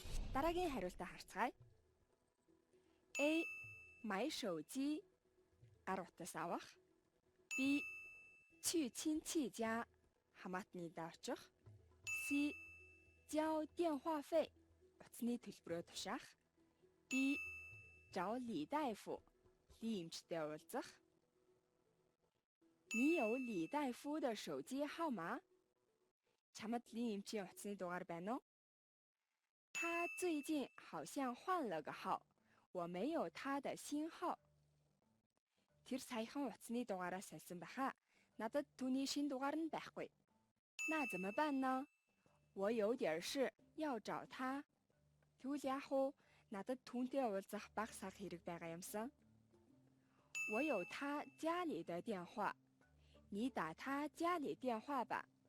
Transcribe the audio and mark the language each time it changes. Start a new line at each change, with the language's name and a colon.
Mongolian: Дараагийн хариултаа харцгаая. A
Chinese: 买手机
Mongolian: гар утас авах. B
Chinese: 去亲戚家
Mongolian: хамаатныдаа очих. C
Chinese: 交电话费
Mongolian: утасны төлбөрөө тушаах. D
Chinese: 找李大夫
Mongolian: ли эмчтэй уулзах.
Chinese: 你有李大夫的手机号码?
Mongolian: чамд ли эмчийн утасны дугаар байна уу?
Chinese: 他最近好像换了个号，我没有他的新号。
Mongolian: Тэр саяхан утасны дугаараа сольсон байхаа. Надад түүний шинэ дугаар нь байхгүй.
Chinese: 那怎么办呢？我有点事要找他.
Mongolian: Тэгвэл яах вэ? Надад түүнтэй уулзах бага сар хэрэг байгаа юмсан.
Chinese: 我有他家里的电话，你打他家里电话吧.